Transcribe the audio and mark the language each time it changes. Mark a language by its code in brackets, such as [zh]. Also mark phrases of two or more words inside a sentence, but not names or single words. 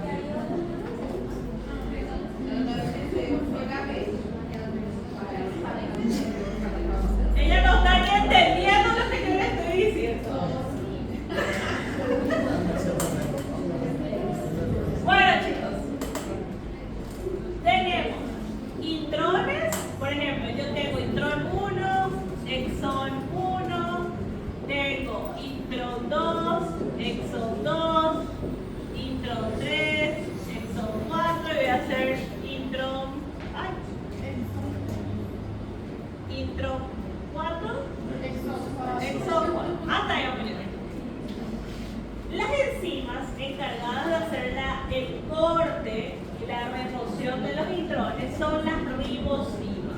[es] Ella no está ni entendiendo lo que yo le estoy diciendo. Bueno, chicos, tenemos intrones, por ejemplo, yo tengo intron 1, exon 1, tengo intron 2, exon 2, intron 3, exon 4, y voy a hacer intron 4, exon 4, hasta ahí vamos a llegar. Las enzimas encargadas de hacer el corte y la remoción de los intrones son las ribosimas.